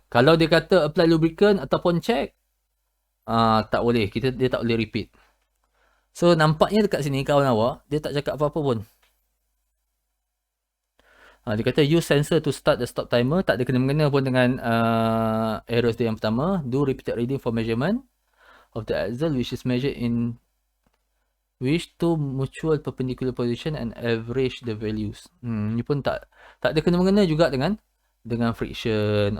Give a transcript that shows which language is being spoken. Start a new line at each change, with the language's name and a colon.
Malay: Kalau dia kata
English: apply lubricant
Malay: ataupun check, tak boleh. Dia tak boleh repeat. So nampaknya dekat sini kawan awak, dia tak cakap apa-apa pun. Dia kata
English: use sensor to start the stop timer.
Malay: Tak ada kena-mengena pun dengan errors dia yang pertama.
English: Do repeated reading for measurement of the axle which is measured in which to mutual perpendicular position and average the values.
Malay: Ni pun tak ada kena-mengena juga dengan friction.